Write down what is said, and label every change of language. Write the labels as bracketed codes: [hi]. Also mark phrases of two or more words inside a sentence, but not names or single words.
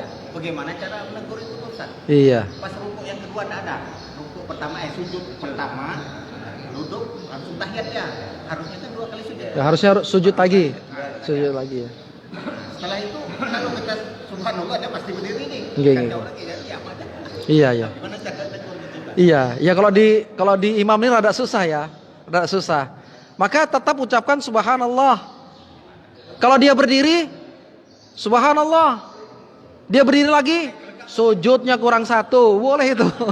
[id] Bagaimana cara menegur itu Ustaz? Iya. Pas rukuk yang kedua tidak ada. Rukuk pertama sujud pertama, duduk langsung tahiyatnya. Harusnya kan 2 kali sujud. Ya, harusnya sujud lagi. Sujud lagi ya. Setelah itu kalau kita subhanallah dia pasti berdiri nih. Nggih, Kan nggih. jauh lagi ya, diam aja. Iya. Gimana cara tegur gitu? Iya, ya kalau di imam ini rada susah ya. Rada susah. Maka tetap ucapkan subhanallah. Kalau dia berdiri subhanallah. Dia berdiri lagi, sujudnya kurang 1, boleh itu.